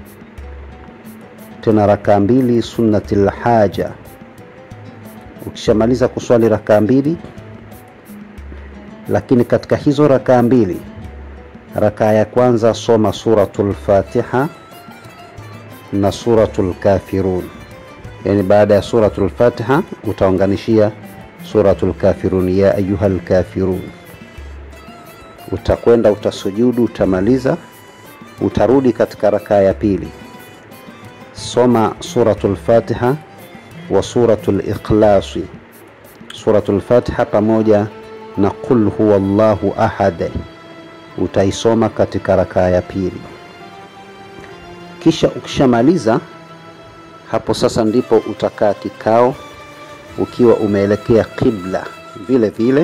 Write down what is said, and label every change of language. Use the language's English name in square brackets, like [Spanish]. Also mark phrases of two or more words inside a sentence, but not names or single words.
[Swahili] Tena rakaa 2 [Arabic] سنة الحاجة. [Swahili] Ukishamaliza kuswali rakaa 2, lakini katika hizo rakaa 2, rakaa ya kwanza soma suratul Fatiha na suratul Kafirun. Yani baada ya suratul Fatiha utaunganishia suratul Kafirun, [Arabic] يا أيها الكافرون. [Swahili] Utakwenda utasujudu, utamaliza, utarudi katika rakaa ya 2, soma suratul Fatiha wa suratul Ikhlas. Suratul Fatiha pamoja na [Arabic] قل هو الله أحد [Swahili] utaisoma katika rakaa ya 2. Kisha ukishamaliza hapo, sasa ndipo utakaa kikao ukiwa umeelekea qibla vile vile.